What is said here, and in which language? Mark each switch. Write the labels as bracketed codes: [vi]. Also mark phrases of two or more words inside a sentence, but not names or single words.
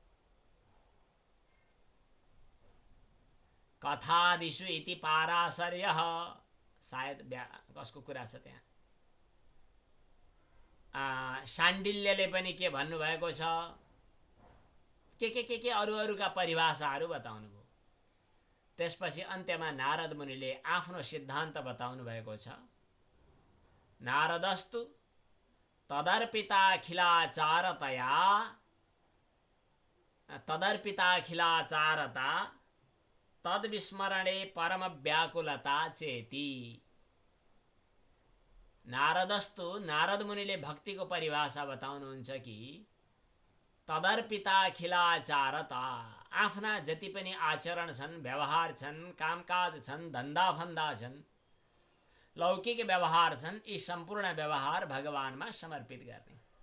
[sa] कथादिषु इति पाराशर्यः, [ne] सायद कसको कुरा छ त्यहाँ। शाण्डिल्यले पनि के भन्नुभएको छ, के अरूका परिभाषाहरू बताउनु भयो। त्यसपछि अन्त्यमा नारद मुनिले आफ्नो सिद्धान्त बताउनु भएको छ। [sa] नारदस्तु तदर्पिताखिलाचारता तद्विस्मरणे परम व्याकुलता चेती। [ne] नारदस्तु, नारद मुनिले भक्तिको परिभाषा बताउनुहुन्छ कि तदर्पिताखिलाचारता, आफ्ना जति पनि आचरण छन्, व्यवहार छन्, कामकाज छन्, धन्दाफन्दा छन्, लौकिक व्यवहार छन्, यी सम्पूर्ण व्यवहार भगवानमा समर्पित गर्ने।